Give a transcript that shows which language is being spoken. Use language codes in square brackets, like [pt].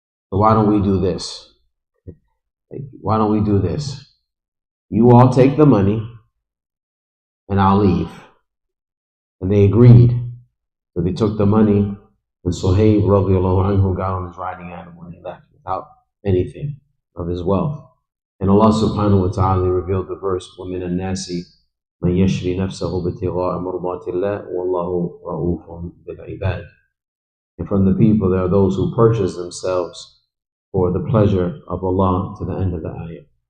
[en] So why don't we do this? Why don't we do this? You all take the money, and I'll leave. And they agreed. So they took the money, and Suhaib radiallahu anhu got on his riding animal and he left without anything of his wealth. And Allah subhanahu wa ta'ala revealed the verse, [ar] وَمِنَ النَّاسِ مَنْ يَشْرِي نَفْسَهُ بِابْتِغَاءِ مَرْضَاتِ اللَّهِ وَاللَّهُ رَءُوفٌ بِالْعِبَادِ. [en] And from the people there are those who purchase themselves for the pleasure of Allah, to the end of the ayah.